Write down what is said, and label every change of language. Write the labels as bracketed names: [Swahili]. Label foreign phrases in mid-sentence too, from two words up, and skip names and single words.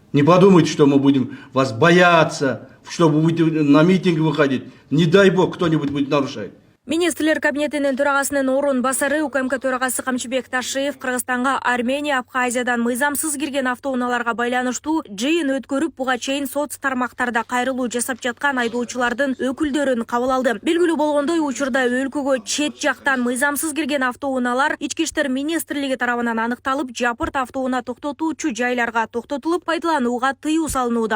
[Russian] Не подумайте, что мы будем вас бояться, что вы будете на митинги выходить. Не дай бог, кто-нибудь будет нарушать. [Kyrgyz] Министрлер кабинетинин төрагасынын орун басары УКМК төрагасы Камчыбек Ташиев Кыргызстанга Армения, Абхазиядан мыйзамсыз кирген автоунааларга байланыштуу жыйын өткөрүп, буга чейин соц тармактарда кайрылуу жасап жаткан айдоочулардын өкүлдөрүн кабыл алды. Белгилүү болгондой, учурда өлкөгө чет жактан мыйзамсыз кирген автоунаалар Ички иштер министрлиги тарабынан аныкталып, жапырт автоунаа токтотуучу жайларга токтотулуп, пайдаланууга тыюу салынууда.